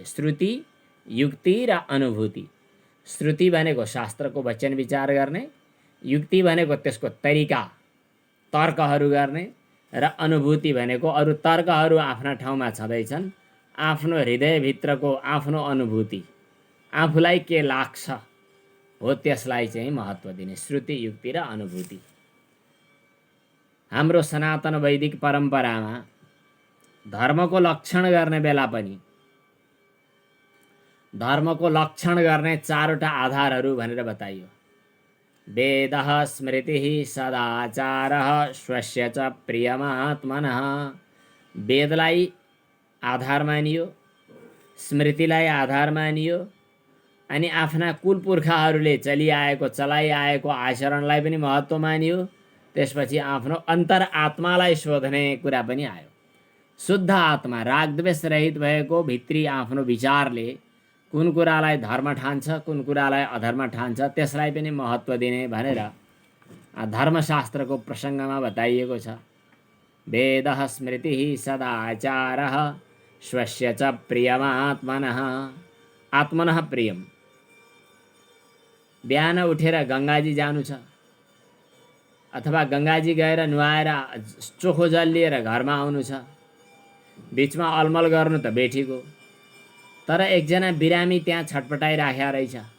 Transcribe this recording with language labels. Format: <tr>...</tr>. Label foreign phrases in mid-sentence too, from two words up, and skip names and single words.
<ne>श्रुति, युक्ति र अनुभूति। श्रुति भनेको शास्त्रको वचन विचार गर्ने, युक्ति भनेको त्यसको तरिका तर्कहरू गर्ने, र अनुभूति भनेको अरू तर्कहरू आफ्ना ठाउँमा छँदैछन्, आफ्नो हृदयभित्रको आफ्नो अनुभूति, आफूलाई के लाग्छ हो त्यसलाई चाहिँ महत्त्व दिने। श्रुति, युक्ति र अनुभूति। हाम्रो सनातन वैदिक परम्परामा धर्मको लक्षण गर्ने बेला पनि धर्मको लक्षण गर्ने 4वटा आधारहरू भनेर बताइयो।</ne> <sa>वेदः, स्मृतिः, सदाचारः, स्वस्य च प्रियमात्मनः।</sa> <ne>वेदलाई आधार मानियो, स्मृतिलाई आधार मानियो, अनि आफ्ना कुलपुर्खाहरूले चलिआएको चलाइआएको आचरणलाई पनि महत्त्व मानियो। त्यसपछि आफ्नो अन्तरआत्मालाई सोध्ने कुरा पनि आयो। शुद्ध आत्मा, रागद्वेष रहित भएको भित्री आफ्नो विचारले कुन कुरालाई धर्म ठान्छ, कुन कुरालाई अधर्म ठान्छ, त्यसलाई पनि महत्त्व दिने भनेर धर्मशास्त्रको प्रसङ्गमा बताइएको छ।</ne> <sa>वेदः, स्मृतिः, सदाचारः, स्वस्य च प्रियमात्मनः। आत्मनः प्रियम।</sa> <ne>बिहान उठेर गङ्गाजी जानु छ अथवा गङ्गाजी गएर नुहाएर चोखो जल लिएर घरमा आउनु छ। बिचमा अलमल गर्नु त बेठीको, तर एकजना बिरामी त्यहाँ छटपटाइराखेको रहेछ।</ne>